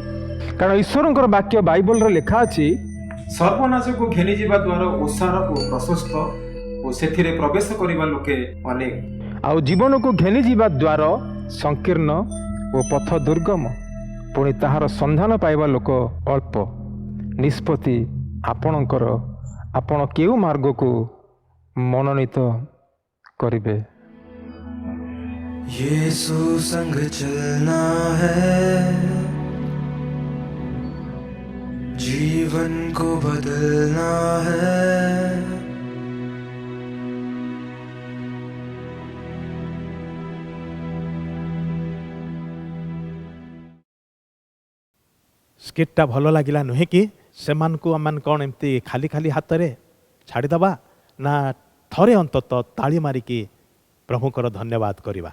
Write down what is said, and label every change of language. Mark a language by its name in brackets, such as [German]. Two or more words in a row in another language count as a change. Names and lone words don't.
[Odia] କାରଣ ଈଶ୍ୱରଙ୍କର ବାକ୍ୟ ବାଇବଲରେ ଲେଖା ଅଛି, ସର୍ବନାଶକୁ ଘେନିଯିବା ଦ୍ୱାର ଓସାର ଓ ପ୍ରଶସ୍ତ ଓ ସେଥିରେ ପ୍ରବେଶ କରିବା ଲୋକେ ଅନେକ, ଆଉ ଜୀବନକୁ ଘେନିଯିବା ଦ୍ୱାର ସଂକୀର୍ଣ୍ଣ ଓ ପଥ ଦୁର୍ଗମ, ପୁଣି ତାହାର ସନ୍ଧାନ ପାଇବା ଲୋକ ଅଳ୍ପ। ନିଷ୍ପତ୍ତି ଆପଣଙ୍କର। ଆପଣ କେଉଁ ମାର୍ଗକୁ ମନୋନୀତ କରିବେ? [Hindi] यीशु संग चलना है, जीवन को बदलना है। [Odia] ସ୍କିଟ୍ଟା ଭଲ ଲାଗିଲା ନୁହେଁ କି? ସେମାନଙ୍କୁ ଆମେ କ'ଣ ଏମିତି ଖାଲି ଖାଲି ହାତରେ ଛାଡ଼ିଦେବା, ନା ଥରେ ଅନ୍ତତଃ ତାଳି ମାରିକି ପ୍ରଭୁଙ୍କର ଧନ୍ୟବାଦ କରିବା?